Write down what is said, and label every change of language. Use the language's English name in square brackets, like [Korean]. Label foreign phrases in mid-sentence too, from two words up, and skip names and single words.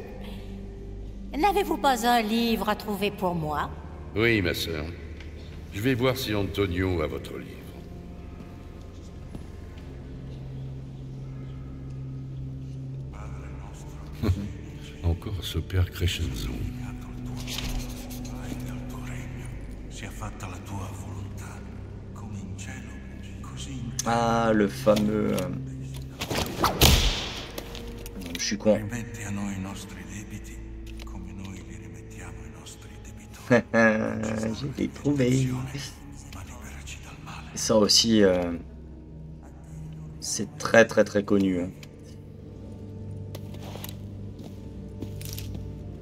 [French] N'avez-vous pas un livre à trouver pour moi? Oui, ma sœur. Je vais voir si Antonio a votre livre. Encore ce père Crescenzo. [Italian] Sia fatta la tua volontà, come in cielo, così in [French] Ah, le fameux. Je suis con. [Italian] rimetti a noi i nostri debiti, come noi li rimettiamo ai nostri debitori. [French] Je l'ai trouvé. [Italian] Ma liberaci dal male. [French] Ça aussi, c'est très connu. Hein.